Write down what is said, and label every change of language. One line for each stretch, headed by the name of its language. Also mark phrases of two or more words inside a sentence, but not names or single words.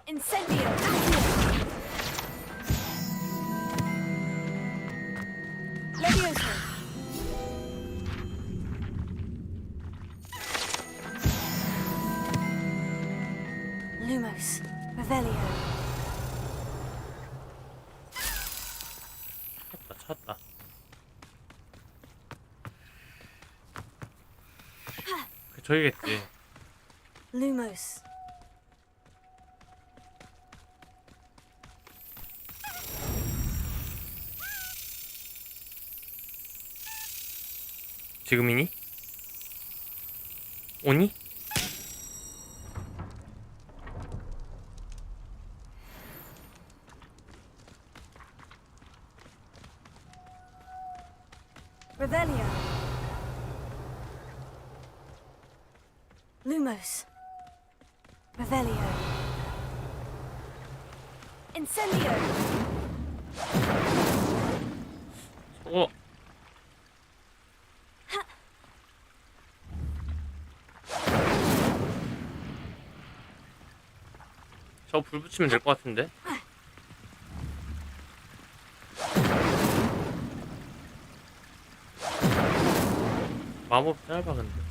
Latin: Incendio. Levioso. Lumos. Revelio.
Korean: 찾았다. 저기겠지.
Latin: Lumos.
Korean: 지금이니? 오니?
Latin: Revelio. Lumos. Revelio. Incendio.
Korean: 저거 저거 불 붙이면 될 것 같은데? 마법 짧아 근데.